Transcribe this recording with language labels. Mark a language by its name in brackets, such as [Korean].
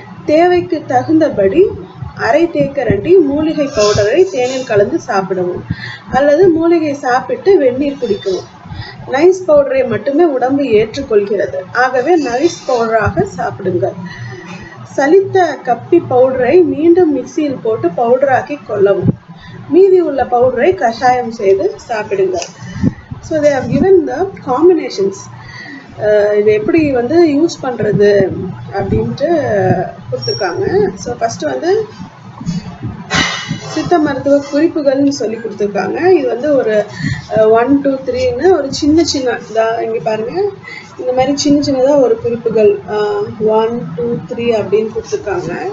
[Tamil] தேவைக்கு தகுந்தபடி அரை தேக்கரண்டி மூலிகை பவுடரை தேனில் கலந்து சாப்பிடவும் அல்லது மூலிகை சாப்பிட்டு வெந்நீர் குடிக்கவும். நைஸ் பவுடரை மட்டுமே உடம்பு ஏற்றுக்கொள்கிறது. ஆகவே நைஸ் பவுடராக சாப்பிடுங்கள். சலித்த கப்பி பவுடரை மீண்டும் மிக்சியில் போட்டு பவுடராக்கி கொள்ளவும். மீதி உள்ள பவுடரை கஷாயம் செய்து சாப்பிடுங்கள். [English] So they have given the combinations. [Tamil] இது எப்படி வந்து யூஸ் பண்ணுறது அப்படின்ட்டு கொடுத்துருக்காங்க. ஸோ ஃபஸ்ட்டு வந்து சித்த மருத்துவ குறிப்புகள்னு சொல்லி கொடுத்துருக்காங்க. இது வந்து ஒரு 1 2 3ன்னு ஒரு சின்ன சின்ன இங்கே பாருங்க, இந்த மாதிரி சின்ன சின்னதாக ஒரு குறிப்புகள் 1 2 3 அப்படின்னு கொடுத்துருக்காங்க.